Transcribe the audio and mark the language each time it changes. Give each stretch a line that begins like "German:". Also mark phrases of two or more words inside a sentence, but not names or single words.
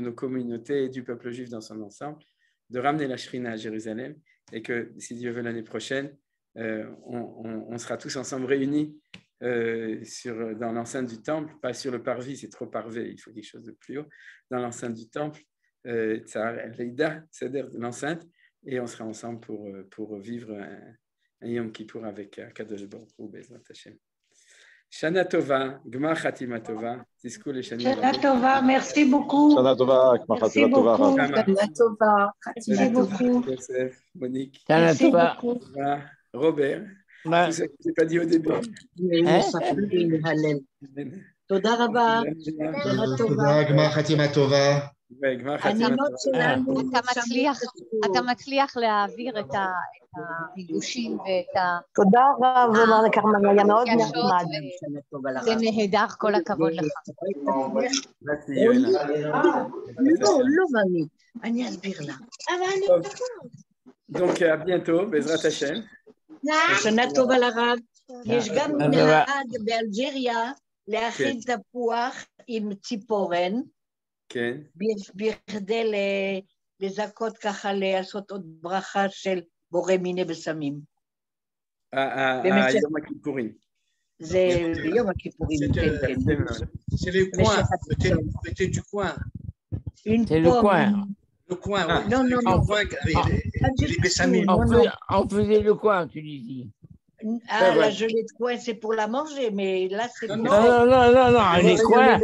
French: nos communautés et du peuple juif dans son ensemble, de ramener la Shrina à Jérusalem, et que, si Dieu veut, l'année prochaine, on sera tous ensemble réunis dans l'enceinte du temple, pas sur le parvis, c'est trop parvé, il faut quelque chose de plus haut, dans l'enceinte du temple, c'est-à-dire l'enceinte, et on sera ensemble pour vivre un Yom Kippour avec
Hebrew: קדוש ברוך הוא בעזרת השם. שנה טובה גמר חתימה טובה תזכו לשנה Tova,
French: merci beaucoup.
Hebrew: שנה טובה גמר חתימה טובה. שנה טובה,
French: merci beaucoup. Joseph, Monique, Merci beaucoup. Robert, tout ce que je n'ai pas dit au début.
Hebrew: תודה רבה. תודה, גמר חתימה טובה. אתה מצליח להעביר את הריגושים ואת תודה רבה, לקרמן, היה מאוד נחמד. זה נהדר, כל הכבוד לך. לא מאמין, אני אסביר לה.
French: Donc à bientôt,
Hebrew: בעזרת השם. שנה טובה לרב. יש גם מנהג באלג'יריה להאכיל תפוח עם ציפורן, כן. בכדי לזכות ככה, לעשות עוד ברכה של בורא מיני בשמים. יום הכיפורים. זה יום הכיפורים, כן, כן.
French: C'est le coin, peut-être du coin. C'est le coin. Le coin, oui. Non, non, non. Le coin, les bessamines. On faisait le coin en Tunisie. Ah, la gelée de coin, c'est pour la manger, mais là, c'est... Non, les coins